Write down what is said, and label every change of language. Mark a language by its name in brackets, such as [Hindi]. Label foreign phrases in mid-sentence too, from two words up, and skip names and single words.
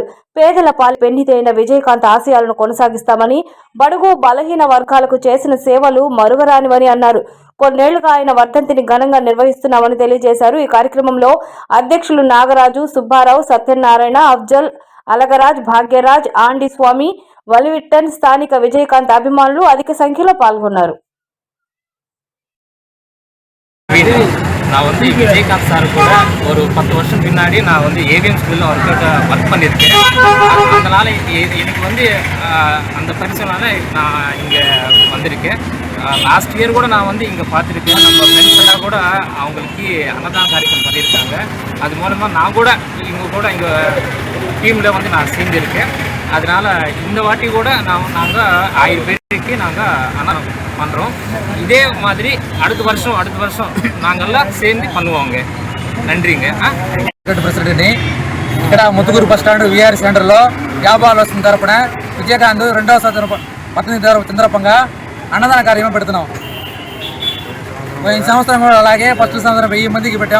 [Telugu] పేదల పాలు పెన్నిదైన విజయకాంత్ ఆశయాలను కొనసాగిస్తామని, బడుగు బలహీన వర్గాలకు చేసిన సేవలు మరువరానివని అన్నారు. కొన్నేళ్లుగా ఆయన వర్ధంతిని ఘనంగా నిర్వహిస్తున్నామని తెలియజేశారు. ఈ కార్యక్రమంలో అధ్యక్షులు నాగరాజు, సుబ్బారావు, సత్యనారాయణ, అఫ్జల్, అలగరాజ్, భాగ్యరాజ్, ఆండి స్వామి, వలివిట్టన్, స్థానిక విజయకాంత్ అభిమానులు అధిక సంఖ్యలో పాల్గొన్నారు. [Tamil] நான் விஜயகாந்த் சார் கூட ஒரு 10 வருஷம் பின்னாடி நான் ஏவிஎம் ஸ்கூலில் ஒர்க் பண்ணியிருக்கேன். அதனால் எனக்கு அந்த பரிசுனால நான் இங்கே வந்திருக்கேன். [English] last year [Tamil] கூட நான் இங்கே பார்த்துருக்கேன். நம்ம ஃப்ரெண்ட்ஸ் எல்லாம் கூட அவங்களுக்கு அன்னதான காரியக்ரம் பண்ணியிருக்காங்க. அது மூலமாக நான் கூட இங்கே டீமில் நான் சேர்ந்துருக்கேன். அதனால் இந்த வாட்டி கூட நாங்கள் 1000 பேருக்கு நாங்கள் அன்னதானம் பண்ணுறோம். இதே மாதிரி அடுத்த வருஷம் நாங்கள்லாம் சேர்ந்து பண்ணுவோங்க. நன்றிங்க. [Telugu] ప్రెసిడెంట్ని ఇక్కడ ముత్తుకూరు [English] bus stand [Telugu] విఆర్ సెంటర్లో వ్యాపారాలు వస్తున్న తరపున విజయకాంత్ 2వ సందర్భంగా అన్నదాన కార్యక్రమం పెడుతున్నాం. ఈ సంవత్సరం కూడా అలాగే ఫస్ట్ సంవత్సరం 1000 మందికి పెట్టాము.